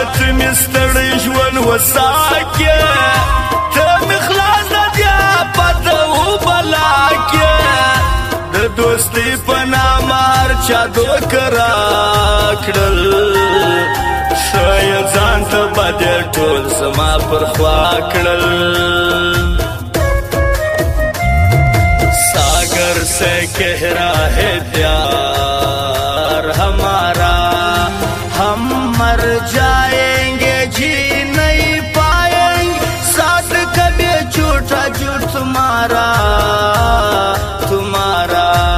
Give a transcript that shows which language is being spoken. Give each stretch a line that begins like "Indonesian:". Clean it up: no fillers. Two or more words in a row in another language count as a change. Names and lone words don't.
Pashto: ته مې ستړی ژوند وساکې ته مې خلاص د دې آفته وبلاکې د دوستۍ په نامه هر چا دوکه راکړل ښایه ځان ته به دې ټول زما پر خوا کړل
Hindi: सागर से गहरा है प्यार हमारा हम मर जाएंगे जी नहीं पाएंगे साथ कभी झूठा झूठ तुम्हारा तुम्हारा